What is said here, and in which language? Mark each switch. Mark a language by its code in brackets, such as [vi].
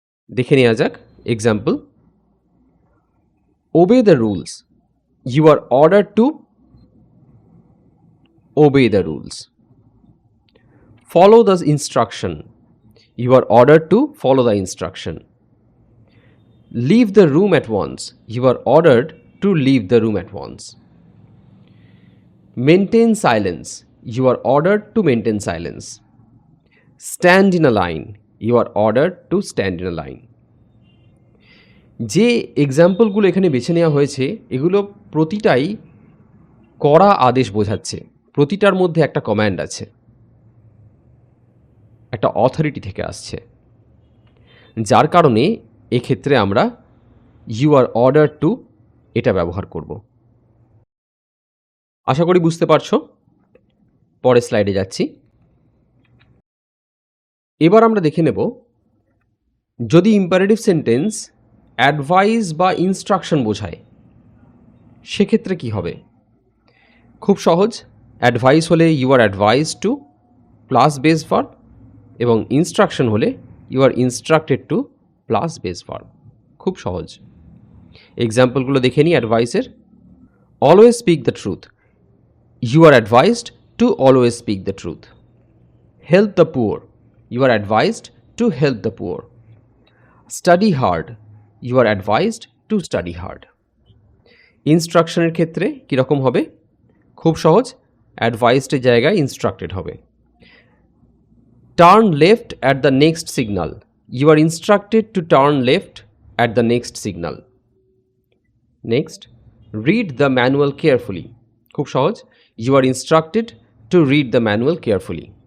[bn] দেখে নেওয়া যাক [en] Example. Obey the rules, you are order to obey the rules. Follow the instruction, you are order to follow the instruction. Leave the room at once, you are ordered to leave the room at once. Maintain silence, you are ordered to maintain silence. Stand in a line, you are ordered to stand in a line. [bn] যে এক্সাম্পলগুলো এখানে বেছে নেওয়া হয়েছে এগুলো প্রতিটাই কড়া আদেশ বোঝাচ্ছে, প্রতিটার মধ্যে একটা কমান্ড আছে, একটা অথরিটি থেকে আসছে, যার কারণে এক্ষেত্রে আমরা [en] you are order to [bn] এটা ব্যবহার করব। আশা করি বুঝতে পারছো। পরের স্লাইডে যাচ্ছি। এবার আমরা দেখে নেব যদি ইম্পারেটিভ সেন্টেন্স অ্যাডভাইস বা ইনস্ট্রাকশন বোঝায় সেক্ষেত্রে কি হবে। খুব সহজ, অ্যাডভাইস হলে [en] you are advice to plus base verb [bn] এবং ইনস্ট্রাকশন হলে [en] You are instructed to plus base verb. [bn] খুব সহজ। এক্সাম্পলগুলো দেখে নিই অ্যাডভাইসের। [en] Always speak the truth, you are advised to always speak the truth. Help the poor, you are advised to help the poor. Study hard, you are advised to study hard. [bn] ইনস্ট্রাকশনের ক্ষেত্রে কীরকম হবে? খুব সহজ, অ্যাডভাইসডের জায়গায় ইনস্ট্রাক্টেড হবে। [en] Turn left at the next signal, you are instructed to turn left at the next signal. Next, read the manual carefully, [bn] খুব সহজ, [en] You are instructed to read the manual carefully.